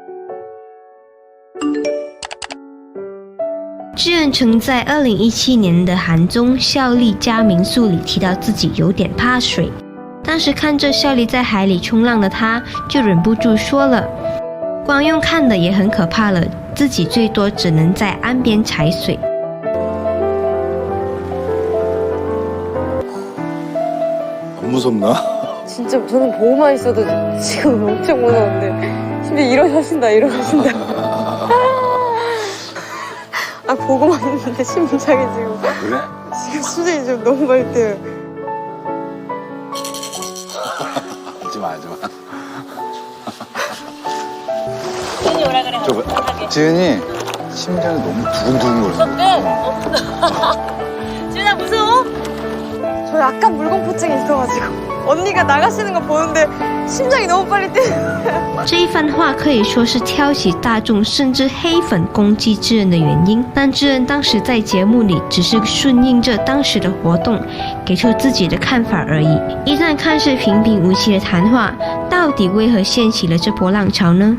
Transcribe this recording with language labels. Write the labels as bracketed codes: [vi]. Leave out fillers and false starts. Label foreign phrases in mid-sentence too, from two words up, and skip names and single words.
[zh] 智恩曾在2017年的韩综孝利家民宿里提到自己有点怕水，当时看着孝利在海里冲浪的他，就忍不住说了，光用看的也很可怕了，自己最多只能在岸边踩水。 [ko] 안 무섭나? 진짜 저는 보고만 있어도 지금 엄청 무서운데 심지어 일어서신다. 보고만 있는데 심장이 지금 그래? 지금 수준이 좀 너무 많이 뛰어요. 하지마. 지은이 오라 그래. 지은이 심장이 너무 두근두근 거리네. 지은아 무서워? 저 약간 물공포증이 있어가지고 언니가 나가시는 거 보는데 심장이 너무 빨리 뛰는 [zh] 这一番话可以说是挑起大众甚至黑粉攻击智恩的原因，但智恩当时在节目里只是顺应着当时的活动，给出自己的看法而已。一段看似平平无奇的谈话，到底为何掀起了这波浪潮呢？